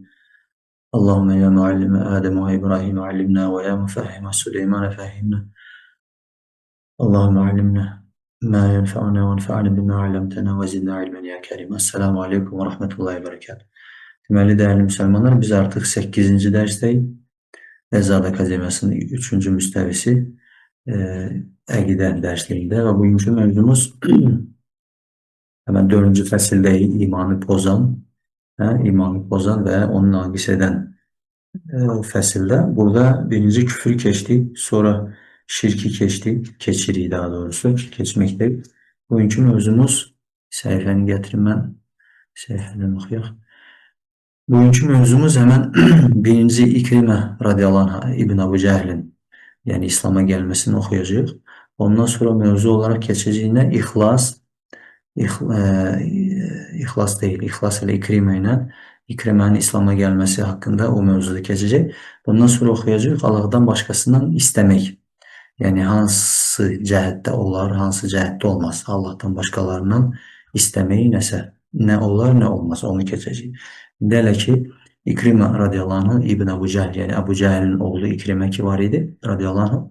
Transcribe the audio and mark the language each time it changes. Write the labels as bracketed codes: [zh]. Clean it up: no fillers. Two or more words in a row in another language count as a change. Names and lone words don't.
[ar] اللهم يا معلم آدم وإبراهيم علمنا ويا مفهم سليمان فهمنا. اللهم علمنا ما ينفعنا وانفعنا بما علمتنا وزدنا علما يا كريم. السلام عليكم ورحمة الله وبركاته. [tr] Deməli, değerli Müslümanlar, [az] biz artıq 8-ci dərsdəyik. Əzzad Akademiyasının 3-cü müstəvisi əqidə dərsliyində və bugünkü mövzumuz hemen 4-cü fəsildəyik, imanı pozan və onu naqis edən fəsildə. Burada birinci küfrü keçdik, sonra şirki keçirik daha doğrusu, keçməkdir. Bugünkü mövzumuz, səhifəni gətirim mən, səhifədən oxuyaq. Bugünkü mövzumuz hemen birinci İkrimə [ar] رضي الله عنه [az] İbn Əbu Cəhlin, yəni İslam'a gəlməsini oxuyacaq. Ondan sonra [tr] mövzu olarak [az] keçəcəyinə [tr] İxlas değil, İxlas ile İkrimənin İslam'a gelmesi hakkında [az] o mövzuda keçəcək. Bundan sonra oxuyacaq [tr] Allah'dan başkasından istemək. [az] Yəni hansı cəhətdə olar, hansı cəhətdə olmaz. Allah'tan başqalarından isteməyi nə olar, nə olmaz, onu keçəcək. Dələ ki, İkrimə [ar] رضي الله عنه [az] İbn Əbu Cəhl, yəni Əbu Cəhlin oğlu İkrimə ki var idi [ar] رضي الله عنه.